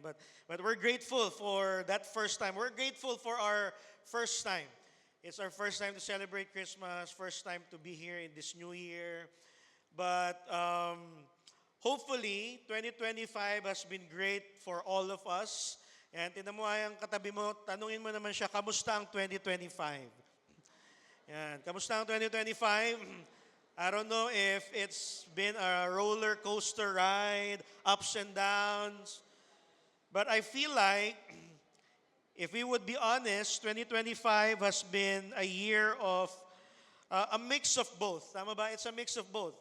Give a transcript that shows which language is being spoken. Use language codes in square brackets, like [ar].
[en] But we're grateful for that first time. We're grateful for our first time. It's our first time to celebrate Christmas, first time to be here in this new year. But hopefully 2025 has been great for all of us. [tl] Yan, tinan mo ang katabi mo, tanungin mo naman siya, kamusta ang 2025? Yan, kamusta ang 2025? [en] I don't know if it's been a roller coaster ride, ups and downs, but I feel like, if we would be honest, 2025 has been a year of a mix of both. [tl] Tama ba? [en] It's a mix of both.